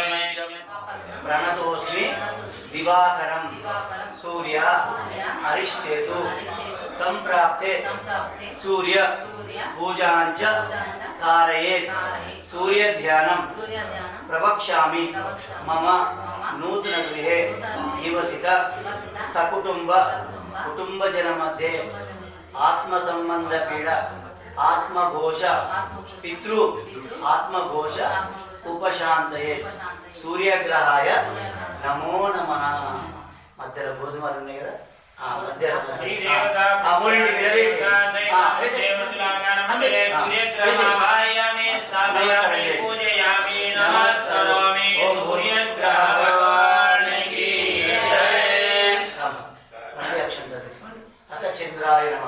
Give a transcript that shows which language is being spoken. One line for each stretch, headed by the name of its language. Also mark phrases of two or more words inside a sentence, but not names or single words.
Sanskrit: प्रणतोऽस्मि दिवाकरं सूर्य अरिष्टेतु संप्राप्ते सूर्य पूजाञ्च कारयेत् सूर्य ध्यानं प्रवक्ष्यामि मम नूतन गृहे निवसित सकुटुंब कुटुंबजन मध्ये आत्म सम्बन्ध पीड आत्मघोष पितृ आत्मघोष उपशान्तये सूर्यग्रहाय नमो नमः.
Telugu: మధ్యలో గోధుమలు ఉన్నాయి కదా, మధ్యలో మూడింటి మీద వేసి
Sanskrit: चन्द्राय नमः.